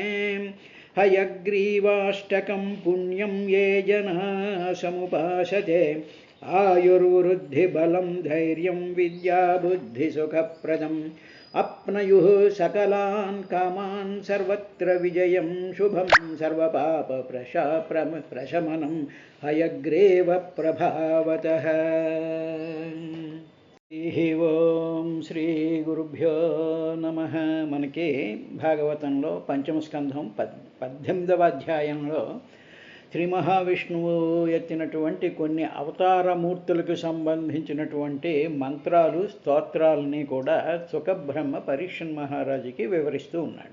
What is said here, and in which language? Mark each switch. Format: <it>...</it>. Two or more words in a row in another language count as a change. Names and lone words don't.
<sa>हयग्रीवाष्टकं पुण्यं ये जनाः समुपासते आयुर्वृद्धिबलं धैर्यं विद्याबुद्धिसुखप्रदम् अप्नयुः सकलान् कामान् सर्वत्र विजयं शुभं सर्वपापप्रशमनं हयग्रीवप्रभावतः। ఓం శ్రీ గురుభ్యో నమః.</sa> <te>మనకి భాగవతంలో పంచమ స్కంధం 18వ అధ్యాయంలో శ్రీ మహావిష్ణువు ఎత్తినటువంటి కొన్ని అవతారమూర్తులకు సంబంధించినటువంటి మంత్రాలు స్తోత్రాలని కూడా సుఖబ్రహ్మ పరీక్షన్ మహారాజుకి వివరిస్తూ ఉన్నాడు.</te>